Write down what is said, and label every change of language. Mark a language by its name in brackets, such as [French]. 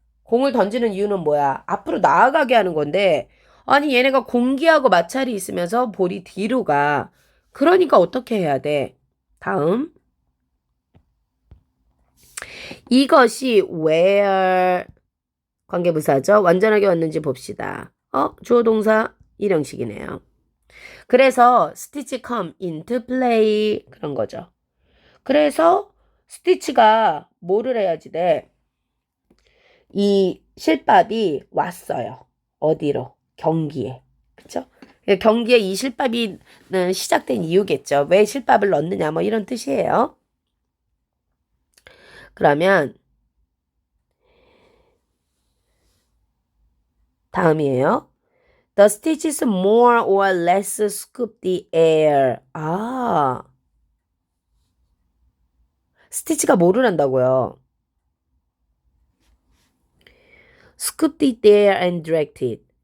[Korean] 공을 던지는 이유는 뭐야? 앞으로 나아가게 하는 건데, 아니, 얘네가 공기하고 마찰이 있으면서 볼이 뒤로 가. 그러니까 어떻게 해야 돼? 다음. 이것이 where 관계부사죠. 완전하게 왔는지 봅시다. 주어 동사 일형식이네요. 그래서 [English] stitch come into play [Korean] 그런 거죠. 그래서 스티치가 뭐를 해야지 돼? 이 실밥이 왔어요. 어디로? 경기에. 그쵸? 경기에 이 실밥이 시작된 이유겠죠. 왜 실밥을 넣느냐 뭐 이런 뜻이에요. 그러면 다음이에요. [English] The stitches more or less scoop the air. [Korean] 아, 스티치가 뭐를 한다고요? [English] scoop the air and direct it.